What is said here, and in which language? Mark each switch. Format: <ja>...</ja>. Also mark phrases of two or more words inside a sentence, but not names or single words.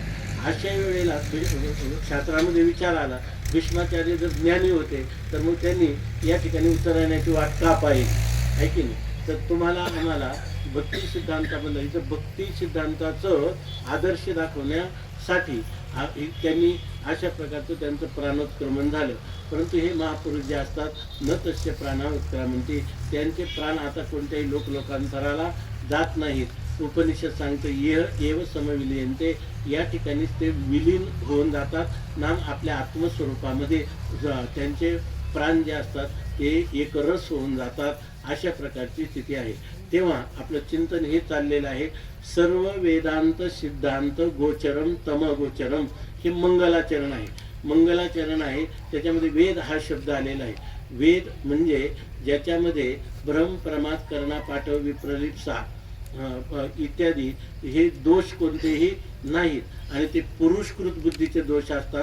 <mr>अशा वेळेला शास्त्रामध्ये विचार आला, भीष्माचार्य जर ज्ञानी होते तर मग त्यांनी या ठिकाणी उत्तरायणाची वाट का पाहिजे, आहे की नाही? तर तुम्हाला आम्हाला भक्ती सिद्धांताबद्दल इथं भक्ती सिद्धांताचं आदर्श दाखवण्यासाठी त्यांनी अशा प्रकारचं त्यांचं प्राणोत्क्रमण झालं. परंतु हे महापुरुष जे असतात</mr> <sa>न तस्य प्राणा उत्क्रामंती,</sa> <mr>त्यांचे प्राण आता कोणत्याही लोकांतराला जात नाहीत. उपनिषद सांगतं</mr> <sa>एव समविलीयन्ते,</sa> <mr>या ठिकाणीच ते विलीन होऊन जातात नाम आपल्या आत्मस्वरूपामध्ये. त्यांचे प्राण जे असतात ते एकरस होऊन जातात. अशा प्रकारची स्थिती आहे. तेव्हा आपलं चिंतन हे चाललेलं आहे,</mr> <sa>सर्व वेदांत सिद्धांत गोचरम तम गोचरम,</sa> <mr>हे मंगलाचरण आहे. मंगलाचरण आहे त्याच्यामध्ये वेद हा शब्द आलेला आहे. वेद म्हणजे ज्याच्यामध्ये भ्रम प्रमाद करणा पाठव विप्रलिप्सा इत्यादी हे दोष कोणतेही नाहीत आणि ते पुरुषकृत बुद्धीचे दोष असतात.</mr>